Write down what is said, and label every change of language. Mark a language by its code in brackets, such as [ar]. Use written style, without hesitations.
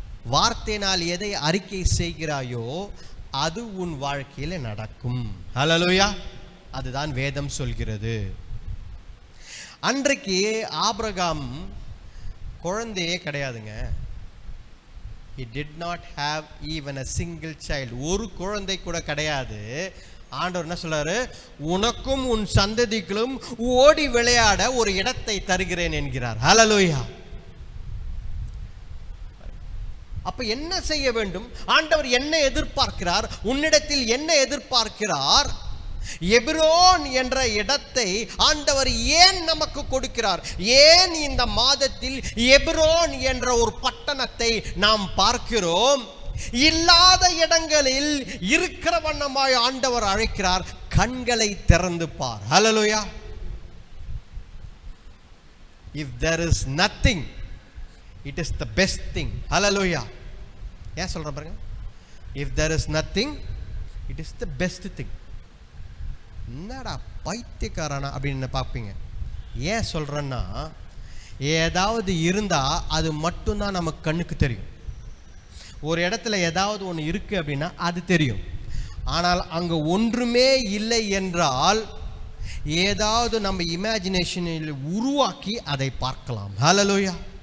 [ta] வார்த்தையினால் எதை அறிக்கை செய்கிறாயோ அது உன் வாழ்க்கையில் நடக்கும். ஹல்லேலூயா. அதுதான் வேதம் சொல்கிறது. அன்றைக்கு ஆபிரகாம் குழந்தையே கிடையாதுங்க. [en] He did not have even a single child. [ta] ஒரு குழந்தை கூட கிடையாது. ஆண்டவர் என்ன சொல்றாரு? உனக்கும் உன் சந்ததிகளும் ஓடி விளையாட ஒரு இடத்தை தருகிறேன் என்கிறார். ஹல்லேலூயா. அப்ப என்ன செய்ய வேண்டும்? ஆண்டவர் என்ன எதிர்பார்க்கிறார்? உன்னிடத்தில் என்ன எதிர்பார்க்கிறார்? எபிரோன் என்ற இடத்தை ஆண்டவர் ஏன் நமக்கு கொடுக்கிறார்? ஏன் இந்த மாதத்தில் எபிரோன் என்ற ஒரு பட்டணத்தை நாம் பார்க்கிறோம்? இல்லாத இடங்களில் இருக்கிற வண்ணமாய் ஆண்டவர் அழைக்கிறார். கண்களை திறந்து பார். ஹல்லேலூயா. [en] If there is nothing, it is the best thing. Hallelujah. [ta] ஏன் சொல்ற பாருங்க? [en] If there is nothing, it is the best thing. [ta] என்னடா பைத்தியக்காரனா அப்படின்னு பார்ப்பீங்க. ஏன் சொல்றேன்னா, ஏதாவது இருந்தா அது மட்டும்தான் நமக்கு கண்ணுக்கு தெரியும். ஒரு இடத்துல ஏதாவது ஒன்று இருக்கு அப்படின்னா அது தெரியும். ஆனால் அங்கே ஒன்றுமே இல்லை என்றால் ஏதாவது நம்ம இமேஜினேஷனில் உருவாக்கி அதை பார்க்கலாம். ஹல்லேலூயா.